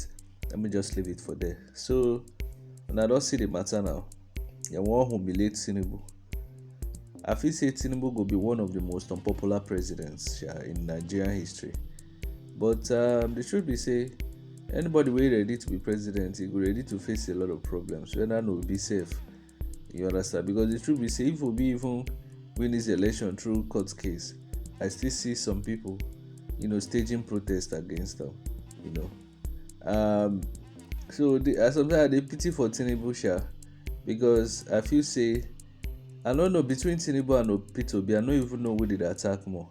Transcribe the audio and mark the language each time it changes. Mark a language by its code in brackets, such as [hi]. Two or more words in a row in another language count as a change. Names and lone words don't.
[pcm] Let me just leave it for there. So, when I don't see the matter now, you want to humiliate Tinubu. I feel say Tinubu will be one of the most unpopular presidents in Nigerian history. But the truth be say, anybody wey ready to be president, he go ready to face a lot of problems. Whether no be safe, you understand? Because the truth be say, if Obi even win this election through court case, I still see some people, staging protest against them. So sometimes I pity for Tinubu because I feel say I don't know between Tinubu and Obi, I don't even know who did attack more.